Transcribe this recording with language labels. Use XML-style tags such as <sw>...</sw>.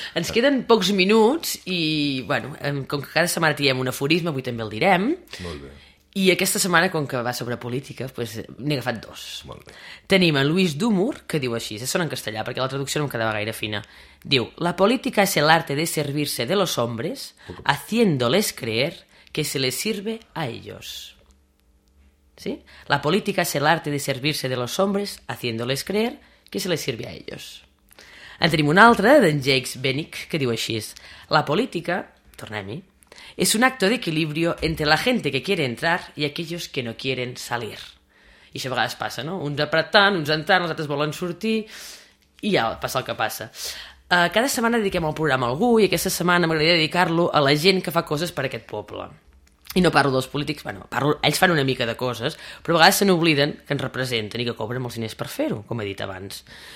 <ca>Ens queden pocs minuts i, bueno, com que cada setmana tirem un aforisme, avui també el direm. Molt bé. I aquesta setmana, com que va sobre política, doncs n'he agafat dos. Molt bé. Tenim en Luis Dumur, que diu així, se sona en castellà perquè la traducció no em quedava gaire fina.</ca> <es>Diu, la política es el arte de servirse de los hombres haciéndoles creer que se les sirve a ellos. ¿Sí? La política es el arte de servirse de los hombres haciéndoles creer que se les sirve a ellos.</es> <ca>En tenim una altra, d'en Jakes Benick, que diu així.</ca> <es>La política,</es> <ca>tornem-hi,</ca> <es>es un acto de equilibrio entre la gente que quiere entrar y aquellos que no quieren salir.</es> <ca>I això a vegades passa, no? Uns apretant, uns entrant, els altres volen sortir, i ja passa el que passa. Cada setmana dediquem el programa a algú, i aquesta setmana m'agradaria dedicar-lo a la gent que fa coses per aquest poble. I no parlo dels polítics, bueno, parlo, ells fan una mica de coses, però a vegades se n'obliden que ens representen i que cobren els diners per fer-ho, com he dit abans.</ca>